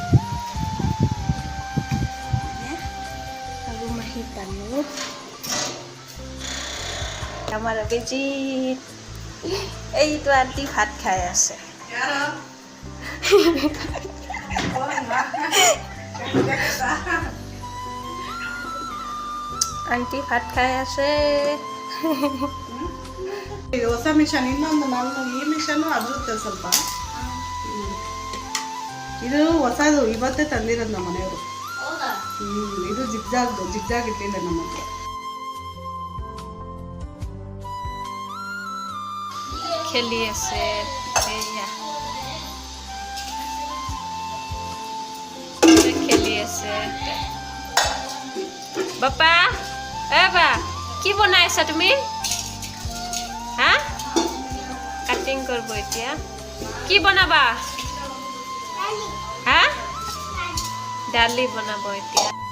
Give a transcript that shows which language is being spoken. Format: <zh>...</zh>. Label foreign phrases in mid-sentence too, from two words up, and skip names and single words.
<as>ৰুম আহি পালো আমাৰ অভিজিৎ এইটো আন্টি ভাত খাই আছে আন্টি ভাত খাই আছে</as> <kn>ಹೊಸ ಮಿಷನ್ ಇನ್ನೊಂದು ನಾನು ಈ ಮಿಷನ್ ಅದುತ್ತೆ ಸ್ವಲ್ಪ ಇದು ಹೊಸದು ಇವತ್ತೇ ತಂದಿರೋದು ನಮ್ಮ ಮನೆಯವರು ಇದು ಜಿಗ್ಜಾಗ್ ಇರಲಿಲ್ಲ ನಮ್ಮ ಹತ್ರ</kn> <as>খেলি আছে এয়া খেলি আছে বাপা এবা কি বনাইছা তুমি হ্যাঁ কাটিং করব এতিয়া কি বনাবা হ্যাঁ ডালি বনাবো এতিয়া</as>